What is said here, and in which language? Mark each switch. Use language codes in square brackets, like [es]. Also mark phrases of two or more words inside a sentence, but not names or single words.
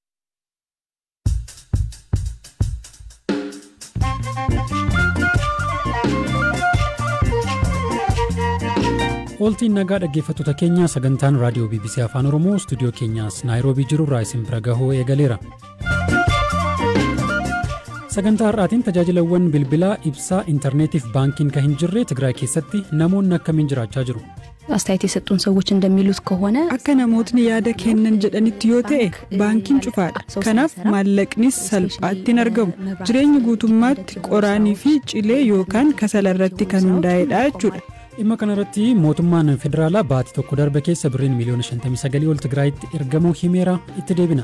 [om] Oltiin nagaa dhaggeeffattoota keenya sagantaan raadiyoo BBC Afaan Oromoo stuudiyoo keenyaas Naayiroobii jirurraa isin bira gahuu eegaleera. Sagantaa har'aatiin tajaajilawwan bilbilaa ibsaa intarneetiif baankiin kan hin jirre Tigraay keessatti namoonni akkamiin jiraachaa jiru? [am] አስተያየት የሰጡን ሰዎች እንደሚሉት ከሆነ [om] akka namootni yaada kennan jedhanitti yoo ta'e baankiin cufaadha kanaaf maallaqnis salphaatti argamu jireenyi guutummaatti qoraanii fi cilee yookaan kasala irratti kan hundaa'edha jechuudha. Dhimma kanarratti mootummaan federaalaa baatii tokko darbe keessa birriin miliyoona 59 ol Tigraayitti ergamuu himeera itti deebina.